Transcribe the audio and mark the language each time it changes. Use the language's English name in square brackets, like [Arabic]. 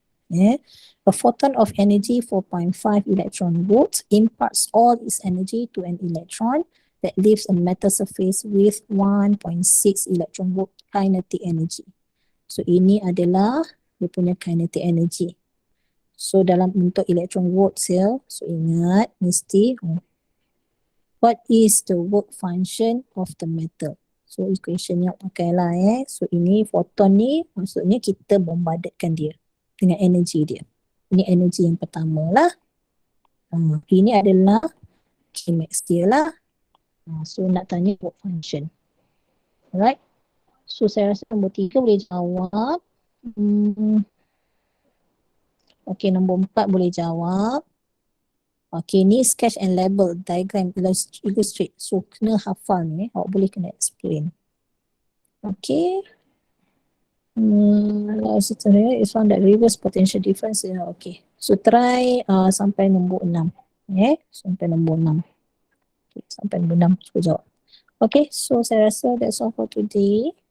[English] A photon of energy 4.5 electron volts imparts all its energy to an electron that leaves a metal surface with 1.6 electron volt kinetic energy. [Malay] So ini adalah dia punya kinetic energy. So dalam bentuk electron volts ya. So ingat mesti [English] what is the work function of the metal? [Malay] So equation yang pakailah So ini photon ni maksudnya kita bombardkan dia dengan energi dia. Ini energi yang pertama lah. Ini adalah Kmax dia lah. So nak tanya work function. Alright. So saya rasa nombor 3 boleh jawab. Okay, nombor 4 boleh jawab. Okay, ni [English] sketch and label diagram illustrate. [Malay] So kena hafal ni. Awak boleh kena explain. Okay. [English] It's found that reverse potential difference. [Malay] Okay. So try sampai nombor 6. Sampai nombor 6. Okay, sampai nombor 6 cuba jawab. Okay, so saya rasa [English] that's all for today.